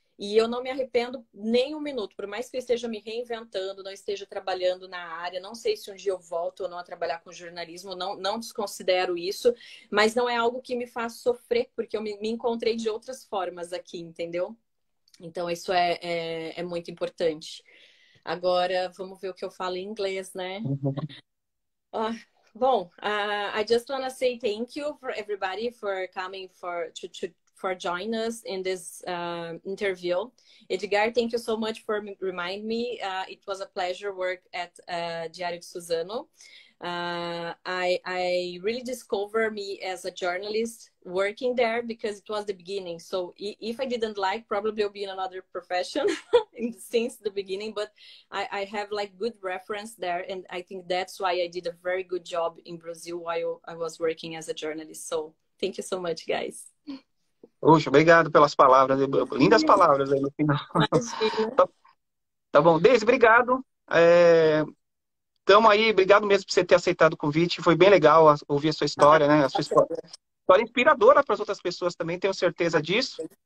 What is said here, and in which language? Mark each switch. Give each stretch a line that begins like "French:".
Portuguese: E eu não me arrependo nem um minuto. Por mais que eu esteja me reinventando, não esteja trabalhando na área, não sei se um dia eu volto ou não a trabalhar com jornalismo, não desconsidero isso, mas não é algo que me faz sofrer, porque eu me encontrei de outras formas aqui, entendeu? Então, isso é muito importante. Agora, vamos ver o que eu falo em inglês, né? Ah, bom,
English: I just want to say thank you for everybody for coming for joining us in this interview. Edgar, thank you so much for reminding me. It was a pleasure work at Diário de Suzano. I really discovered me as a journalist working there because it was the beginning. So if I didn't like, probably I'll be in another profession since the beginning. But I have like good reference there, and I think that's why I did a very good job in Brazil while I was working as a journalist. So thank you so much, guys.
Portuguese: Poxa, obrigado pelas palavras. Lindas palavras aí no final. Tá bom. Deise, obrigado. Tamo aí, obrigado mesmo por você ter aceitado o convite. Foi bem legal ouvir a sua história, né? A sua história inspiradora para as outras pessoas também, tenho certeza disso.